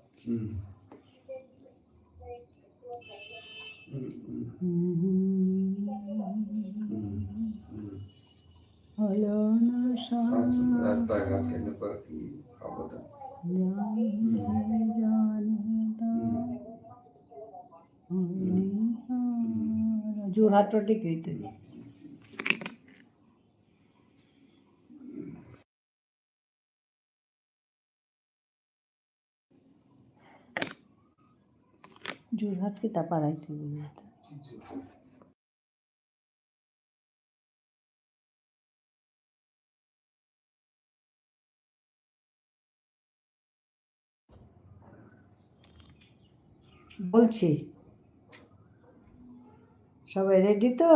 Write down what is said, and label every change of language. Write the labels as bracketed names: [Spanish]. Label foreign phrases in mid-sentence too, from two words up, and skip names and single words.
[Bangla] হলো না [Assamese] রাস্তাঘাট কেনেকুৱা কি সাৱধান যোৰহাটৰ টিকেট যোৰহাট কেইটা পাৰাই থৈ [Bangla] বলছি সবাই রেডি তো?